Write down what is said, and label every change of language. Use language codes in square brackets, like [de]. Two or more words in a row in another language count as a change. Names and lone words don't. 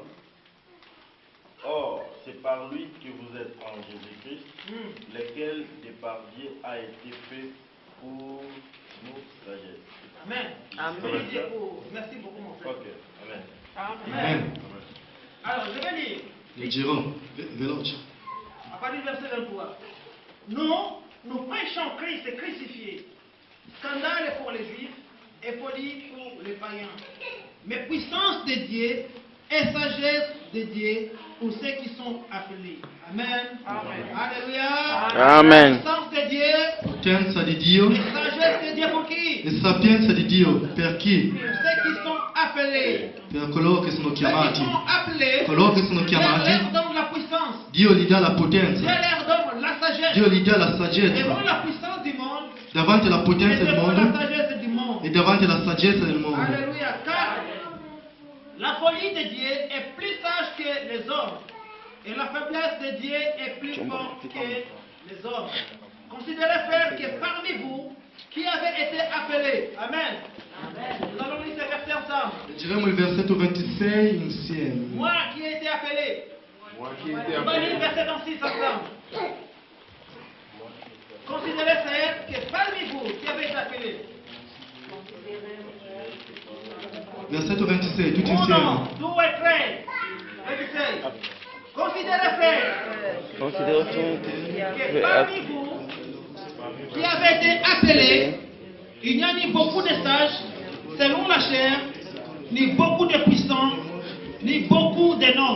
[fr] Or, c'est par lui que vous êtes en Jésus-Christ, lequel de par Dieu a été fait pour nous sagesse. Amen. Merci beaucoup, mon frère. Ok, amen. Amen. Alors, je vais lire. [it] Leggerò, veloce. [fr] À partir du verset 23. Nous prêchons Christ crucifié, scandale pour les Juifs et folie pour les païens. Mais puissance de Dieu et sagesse de Dieu pour ceux qui sont appelés. Amen. Alléluia. Amen. Puissance de Dieu [it] Potenza di Dio [fr] et sagesse de Dieu pour qui? [it] e sapienza di Dio per chi? [fr] Pour ceux qui sont appelés. [it] Per coloro che sono [fr] Ceux qui [it] chiamati. [fr] sont appelés, [it] Coloro che sono [fr] Dieu leur [it] chiamati, [fr] donne la puissance. [it] Dio gli dà la [fr] Dieu [it] potenza, [fr] leur donne la sagesse. [it] Dio gli dà la [fr] Devant [it] saggezza. [fr] la puissance du monde [it] Davanti alla [fr] et [it] potenza del [fr] devant la [it] mondo [fr] sagesse du monde. [it] e davanti alla saggezza del mondo. [fr] Alléluia. Car la folie de Dieu est plus sage que les hommes. Et la faiblesse de Dieu est plus forte que les hommes. Considérez, frères, que parmi vous, qui avez été appelés, Amen. Nous allons lire ces versets ensemble. [it] Leggeremo il versetto 26 insieme. [fr] Moi qui ai été appelé. Moi qui étais On va lire appelé. le verset 26 ensemble. Considérez frères que parmi vous qui avez été appelés, [it] Versetto 26, tutti uno, insieme. due, tre, 26. [fr] Considérez frères que parmi vous qui avez été appelés, il n'y a ni beaucoup de sages selon la chair, ni beaucoup de puissants, ni beaucoup de nobles.